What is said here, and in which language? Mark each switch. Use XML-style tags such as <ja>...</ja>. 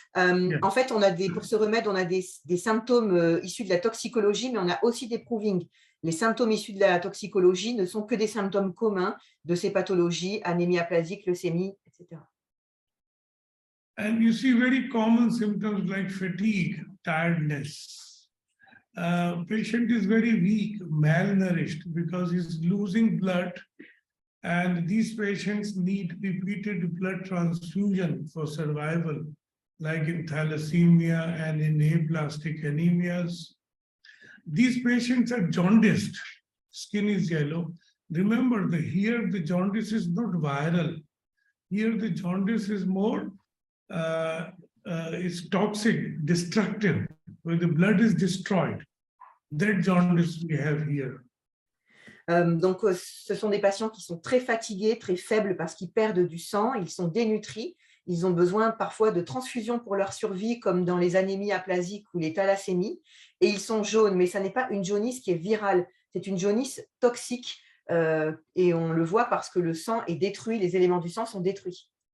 <fr>En fait, pour ce remède, on a des symptômes issus de la toxicologie, mais on a aussi des provings. Les symptômes issus de la toxicologie ne sont que des symptômes communs de ces pathologies, anémie aplasique, leucémie, etc.</fr> <en>And you see very common symptoms like fatigue, tiredness. Patient is very weak, malnourished because he's losing blood, and these patients need repeated blood transfusion for survival, like in thalassemia and in aplastic anemias. These patients are jaundiced, skin is yellow. Remember, here the jaundice is not viral. Here the jaundice is more, it's toxic, destructive, where the blood is destroyed. That jaundice we have here.</en> <fr>Donc, ce sont des patients qui sont très fatigués, très faibles parce qu'ils perdent du sang, ils sont dénutris, ils ont besoin parfois de transfusions pour leur survie, comme dans les anémies aplasiques ou les thalassémies, et ils sont jaunes, mais ça n'est pas une jaunisse qui est virale, c'est une jaunisse toxique, et on le voit parce que le sang est détruit, les éléments du sang sont détruits.</fr>